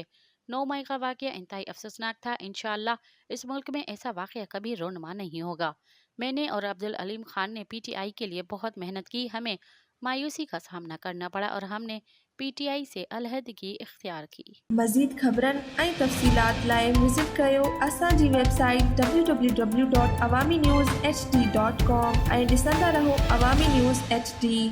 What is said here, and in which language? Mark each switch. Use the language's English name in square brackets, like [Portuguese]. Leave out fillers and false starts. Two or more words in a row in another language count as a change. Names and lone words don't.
[Urdu] 9 مئی کا واقعہ انتہائی افسوسناک تھا۔ انشاءاللہ اس ملک میں ایسا واقعہ کبھی رونما نہیں ہوگا۔ میں نے اور عبدالعلیم خان نے پی ٹی آئی کے لیے بہت محنت کی، ہمیں مایوسی کا سامنا کرنا پڑا اور ہم نے پی ٹی آئی سے علیحدگی اختیار کی۔ [Sindhi] مزید خبرن ऐं तफ़सीलात लाइ विज़िट कयो असांजी वेबसाइट www.awamiNewsHD.com ऐं ॾिसंदा रहो अवामी न्यूज़ HD।